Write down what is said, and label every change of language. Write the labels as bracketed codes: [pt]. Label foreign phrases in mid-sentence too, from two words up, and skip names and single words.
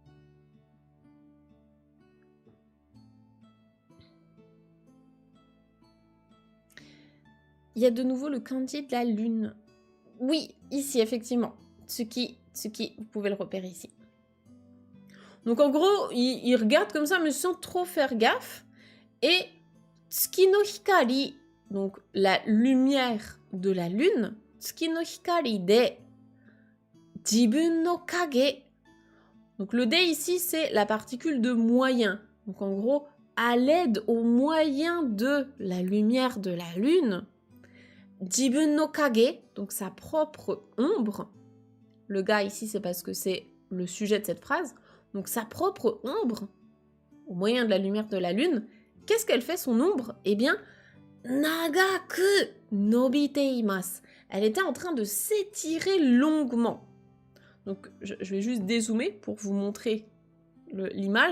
[fr] Il y a de nouveau le kanji de la lune. Oui, ici, effectivement. Tsuki, vous pouvez le repérer ici. Donc en gros, il regarde comme ça, mais sans trop faire gaffe. [ja] Et 月の光, [fr] donc la lumière de la lune, [ja] 月の光で自分の影. [fr] Donc le de ici, c'est la particule de moyen. Donc en gros, à l'aide, au moyen de la lumière de la lune, [ja] 自分の影, [fr] donc sa propre ombre. Le ga ici, c'est parce que c'est le sujet de cette phrase. Donc sa propre ombre, au moyen de la lumière de la lune, qu'est-ce qu'elle fait son ombre? Eh bien, [ja] 長く伸びています. [fr] Elle était en train de s'étirer longuement. Donc je vais juste dézoomer pour vous montrer l'image.